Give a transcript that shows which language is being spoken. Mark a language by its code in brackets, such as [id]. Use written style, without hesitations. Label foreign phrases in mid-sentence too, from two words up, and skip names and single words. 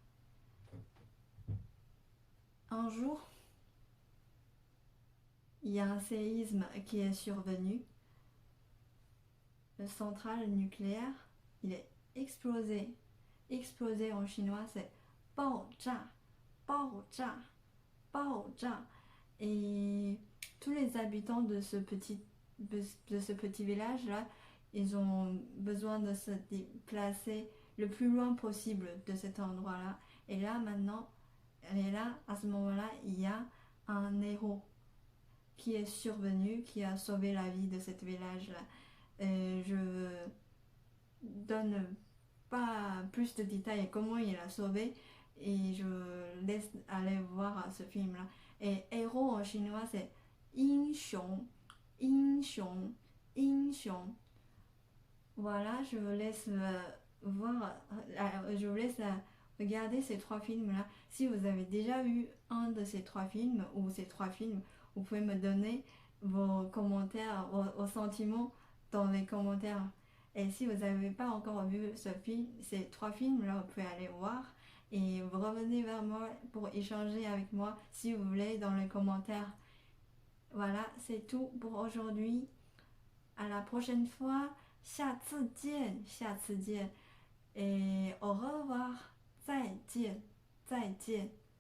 [fr] Un jour, il y a un séisme qui est survenu. La centrale nucléaire, il est explosé. Explosé en chinois, c'est [zh] 爆炸, 爆炸, 爆炸. [fr] Et tous les habitants de ce petit village-là, ils ont besoin de se déplacer le plus loin possible de cet endroit-là. Et là, à ce moment-là, il y a un héros qui est survenu, qui a sauvé la vie de ce village-là. Je donne pas plus de détails comment il a sauvé et je laisse aller voir ce film-là. Et héros en chinois, c'est [zh] 英雄, 英雄, 英雄. [fr] Voilà, je vous laisse regarder ces 3 films-là. Si vous avez déjà vu un de ces 3 films ou ces 3 films, vous pouvez me donner vos commentaires, vos sentiments dans les commentaires. Et si vous n'avez pas encore vu ces 3 films-là, vous pouvez aller voir et vous revenez vers moi pour échanger avec moi si vous voulez dans les commentaires. Voilà, c'est tout pour aujourd'hui. À la prochaine fois. [zh] 下次见，下次见。 [fr] Et au revoir. [zh] 再见，再见。